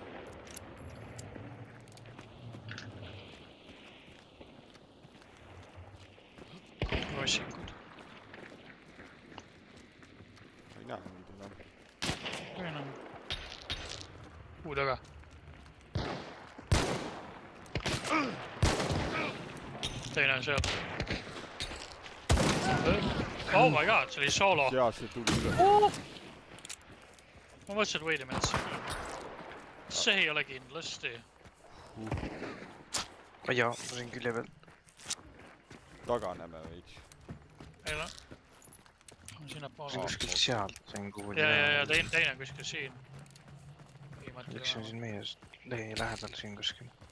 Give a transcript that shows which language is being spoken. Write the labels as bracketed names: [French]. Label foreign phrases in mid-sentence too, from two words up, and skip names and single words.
[Estonian] Trossikud. Ma ei näe neid enam. Või enam. Kuu taga. Teine on seal. [English] Oh my god, [Estonian] see oli solo. Jaa, see tuli üle. Ma mõtlesin, et [English] wait a minute. [Estonian] See ei ole kindlasti. Jaa, ma sain külje peal. Taganeme veits. Ei ole. Sinna See poole. on kuskilt sealt, sain kuhugi. Ja teine on kuskil siin. Üks on siin meie lähedal siin kuskil.